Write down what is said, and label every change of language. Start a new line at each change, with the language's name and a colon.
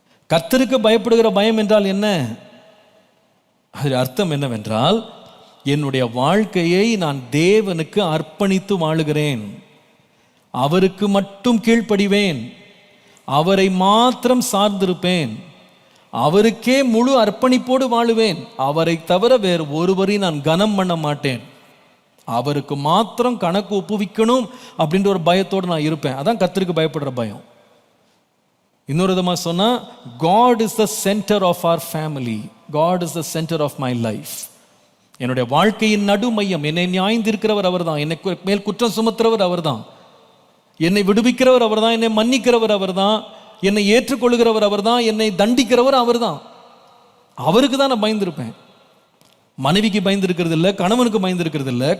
Tamil: கர்த்தருக்கு பயப்படுகிற பயம் என்றால் என்ன? அது அர்த்தம் என்னவென்றால், என்னுடைய வாழ்க்கையை நான் தேவனுக்கு அர்ப்பணித்து வாழுகிறேன், அவருக்கு மட்டும் கீழ்ப்படிவேன், அவரை மாத்திரம் சார்ந்திருப்பேன், அவருக்கே முழு அர்ப்பணிப்போடு வாழுவேன், அவரை தவிர வேறு ஒருவரையும் நான் கனம் பண்ண மாட்டேன், அவருக்கு மாத்திரம் கணக்கு ஒப்புவிக்கணும் அப்படின்ற ஒரு பயத்தோடு நான் இருப்பேன். அதான் கர்த்தருக்கு பயப்படுற பயம். இன்னொரு விதமாக சொன்னால்,
English: God is the center of our family. God is the center of my life.
Tamil: என்னுடைய வாழ்க்கையின் நடு மையம். என்னை நியாயந்திருக்கிறவர் அவர் தான், என்னை மேல் குற்றம் சுமத்துறவர் அவர் தான், என்னை விடுவிக்கிறவர் அவர் தான், என்னை மன்னிக்கிறவர் அவர் தான், என்னை ஏற்றுக்கொள்கிறவர் அவர் தான், என்னை தண்டிக்கிறவர் அவர் தான். அவருக்கு தான் நான் பயந்துருப்பேன். மனைவிக்கு பயந்துருக்கிறது இல்லை, கணவனுக்கு பயந்துருக்கிறது இல்லை.